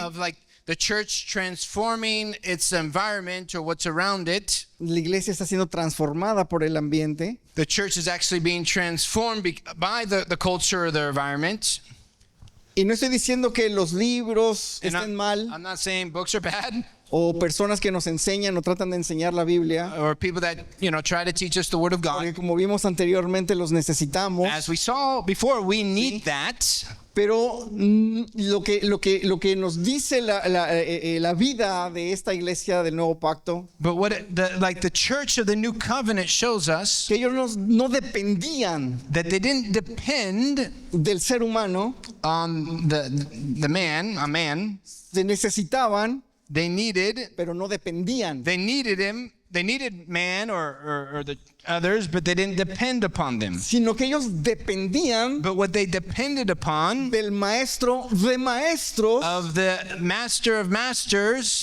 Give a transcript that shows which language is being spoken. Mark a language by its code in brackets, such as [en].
[en] of like the church transforming its environment or what's around it, [es] La iglesia está siendo transformada por el ambiente. [en] the church is actually being transformed by the culture or the environment. [es] Y no estoy diciendo que los libros [en] And [es] estén mal, [en] I'm not saying books are bad [es] o personas que nos enseñan o tratan de enseñar la Biblia, [en] or people that try to teach us the word of [es] porque como vimos anteriormente los necesitamos, [en] As we saw before, we need that. [es] pero lo que nos dice la vida de esta iglesia del nuevo pacto, [en] But what the church of the new covenant shows us, [es] que ellos no dependían [en] that they didn't depend [es] del ser humano, [en] on a man. [es] se necesitaban, [en] They needed [es] pero no dependían. [en] him, they needed man or the others, but they didn't depend upon them. [es] sino que ellos dependían [en] But what they depended upon [es] del maestro de maestros. [en] of the master of masters.